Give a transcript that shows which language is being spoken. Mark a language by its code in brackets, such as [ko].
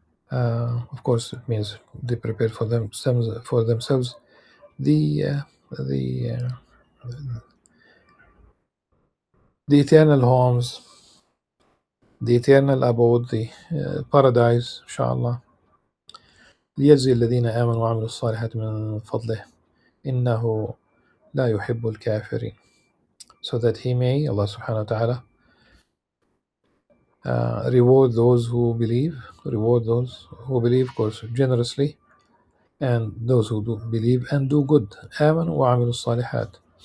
[en] Of course, it means they prepared for themselves the eternal homes, the eternal abode, the paradise, inshallah. [ar] ليجزي الذين آمنوا وعملوا الصالحات من فضله إنه لا يحب الكافرين. [en] So that he may, Allah subhanahu wa ta'ala, reward those who believe, of course, generously, and those who do believe and do good. [ar] آمنوا وعملوا الصالحات.